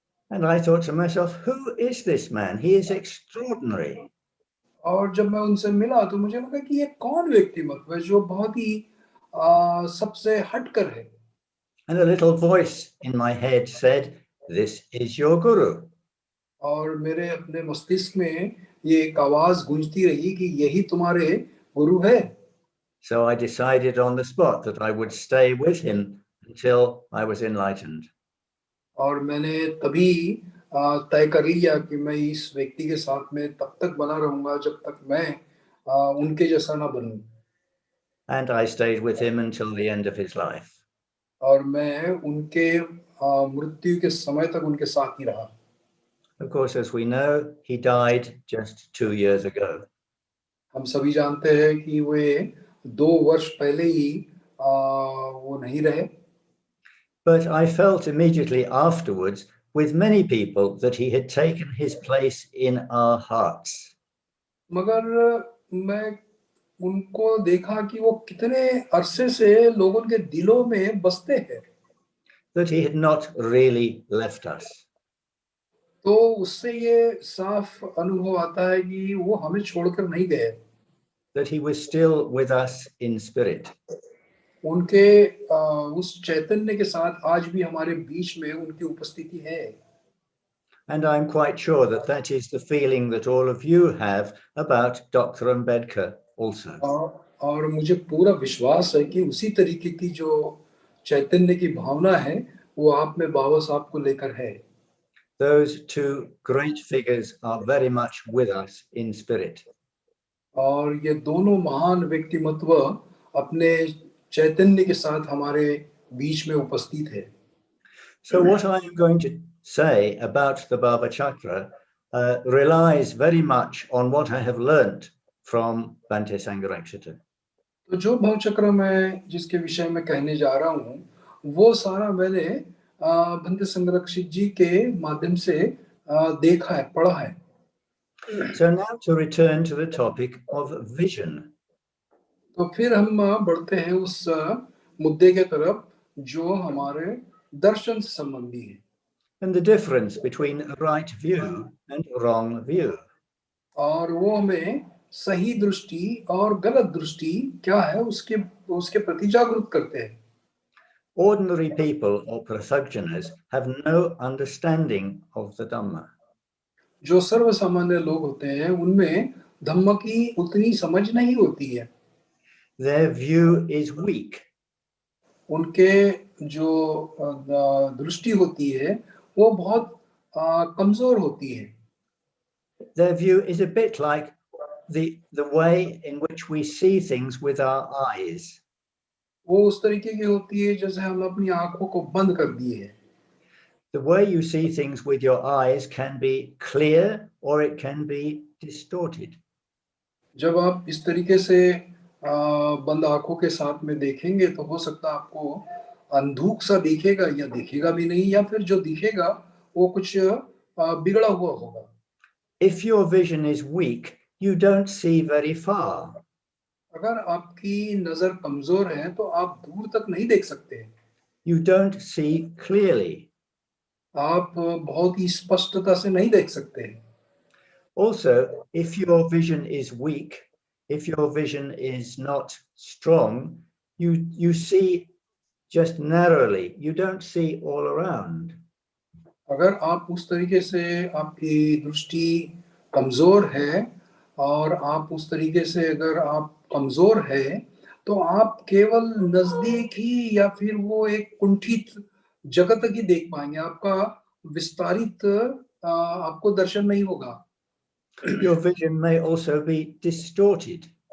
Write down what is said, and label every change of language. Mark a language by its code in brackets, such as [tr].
[en] And I thought to myself, who is this man? He is extraordinary. [hi] और जब मैं उनसे मिला तो मुझे लगा कि ये कौन व्यक्तिमत्व है जो बहुत ही सबसे हटकर है। [en] And a little voice in my head said, this is your guru. [hi] और मेरे अपने मस्तिष्क में ये एक आवाज गूंजती रही कि यही तुम्हारे गुरु है। [en] So I decided on the spot that I would stay with him until I was enlightened. [hi] और मैंने तभी तय कर लिया कि मैं इस व्यक्ति के साथ में तब तक बना रहूंगा जब तक मैं उनके जैसा ना बनूं। [en] And I stayed with him until the end of his life. [hi] और मैं उनके मृत्यु के समय तक उनके साथ ही रहा। [en] Of course, as we know, he died just 2 years ago. [hi] हम सभी जानते हैं कि वे 2 वर्ष पहले ही वो नहीं रहे। [en] But I felt immediately afterwards with many people that he had taken his place in our hearts. [hi] मगर मैं उनको देखा कि वो कितने अरसे से लोगों के दिलों में बसते हैं। [en] That he had not really left us. [hi] तो उससे ये साफ अनुभव आता है कि वो हमें छोड़कर नहीं गए। [en] That he was still with us in spirit. [hi] उनके उस चैतन्य के साथ आज भी हमारे बीच में उनकी उपस्थिति है। [en] And I'm quite sure that that is the feeling that all of you have about 𝗕𝗏𝗏𝗏 also. [hi] और मुझे पूरा विश्वास है कि उसी तरीके की जो चैतन्य की भावना है वो आप में बाबा साहब को लेकर है। [en] Those two great figures are very much with us in spirit. [hi] और ये दोनों महान व्यक्तिमत्व अपने चैतन्य के साथ हमारे बीच में उपस्थित है। [en] So what I am going to say about the bhāvacakra relies very much on what I have learnt from Bhante Sangharakshita. [hi] तो जो भावचक्र मैं जिसके विषय में कहने जा रहा हूँ, वो सारा मैंने भंते संघरक्षित जी के माध्यम से देखा है, पढ़ा है। [en] So now to return to the topic of vision. [hi] तो फिर हम बढ़ते हैं उस मुद्दे के तरफ जो हमारे दर्शन से संबंधी है। [en] And the difference between right view and wrong view. [hi] और वो हमें सही दृष्टि और गलत दृष्टि क्या है उसके प्रति जागरूक करते हैं। [en] Ordinary people or prasajanas have no understanding of the Dhamma. [hi] जो सर्वसामान्य लोग होते हैं उनमें धम्म की उतनी समझ नहीं होती है। [en] Their view is weak. [hi] उनके जो दृष्टि होती है वो बहुत कमजोर होती है. [en] Their view is a bit like the way in which we see things with our eyes. [hi] वो उस तरीके की होती है जैसे हम अपनी आंखों को बंद कर दिए हैं. [en] The way you see things with your eyes can be clear or it can be distorted. [hi] जब आप इस तरीके से बंद आंखों के साथ में देखेंगे तो हो सकता है आपको अंधूक सा दिखेगा या दिखेगा भी नहीं, या फिर जो दिखेगा वो कुछ बिगड़ा हुआ होगा. [en] If your vision is weak, you don't see very far. [hi] अगर आपकी नजर कमजोर है तो आप दूर तक नहीं देख सकते. [en] You don't see clearly. [hi] आप बहुत ही स्पष्टता से नहीं देख सकते. [en] Also, if your vision is weak, if your vision is not strong, you see just narrowly. You don't see all around. [hi] अगर आप उस तरीके से आपकी दृष्टि कमजोर है और आप उस तरीके से अगर आप कमजोर है तो आप केवल नजदीक ही या फिर वो एक कुंठित जगह तक ही देख पाएंगे. आपका विस्तारित आपको दर्शन नहीं होगा. [en] Your vision may also be distorted.